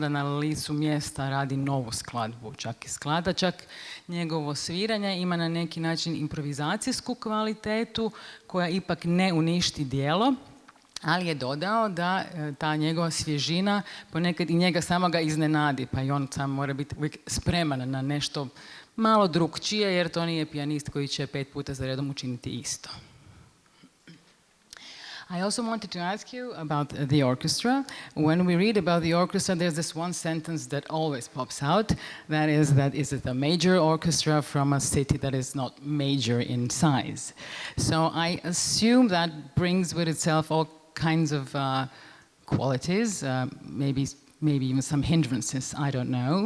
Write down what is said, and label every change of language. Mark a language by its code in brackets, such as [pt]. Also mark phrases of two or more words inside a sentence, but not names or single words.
[hr] da na licu mjesta radi novu skladbu, čak i sklada, čak njegovo sviranje ima na neki način improvizacijsku kvalitetu koja ipak ne uništi djelo, ali je dodao da ta njegova svježina ponekad i njega samoga iznenadi, pa i on sam mora biti uvijek spreman na nešto malo drukčije, jer to nije pijanist koji će 5 puta za redom učiniti isto. [en] I also wanted to ask you about the orchestra. When we read about the orchestra, there's this one sentence that always pops out. That is it a major orchestra from a city that is not major in size? So I assume that brings with itself all kinds of qualities, maybe even some hindrances, I don't know.